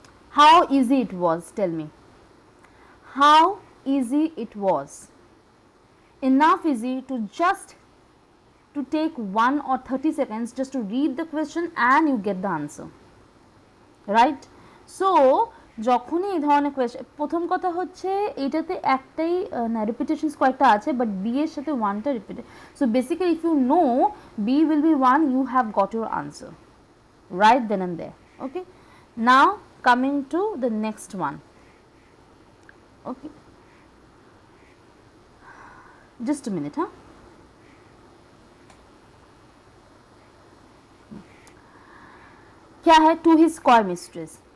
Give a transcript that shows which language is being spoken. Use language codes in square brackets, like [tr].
[en] How easy it was, tell me. How easy it was. Enough easy to just to take 1 or 30 seconds just to read the question and you get the answer, right? So [bn] যখনই এই ধরনের question, প্রথম কথা হচ্ছে এইটাতে একটাই না, রিপিটেশনস কয়েকটা আছে, বাট বি এর সাথে ওয়ানটা repeated. [en] So basically if you know B will be one, you have got your answer right then and there. Okay, now coming to the next one. Okay, just a minute, huh? [hi] क्या है? [en] To his coy mistress.